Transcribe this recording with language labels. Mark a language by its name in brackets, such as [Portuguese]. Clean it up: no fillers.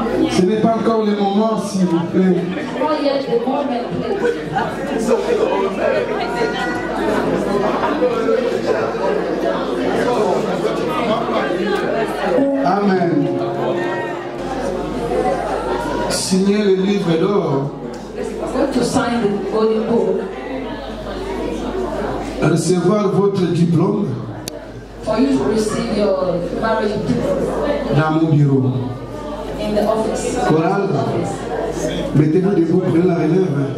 [French] Ce n'est pas encore le moment, s'il vous plaît. [English] Not yet the moment, please. Amen. [French] Signez le livre d'or. [English] Go to sign the holy book. [French] Recevoir votre diplôme [English] For you to receive your marriage diploma [French] dans mon bureau. [English] in the office. [French] Chorale, mettez-vous debout, prenez la relève.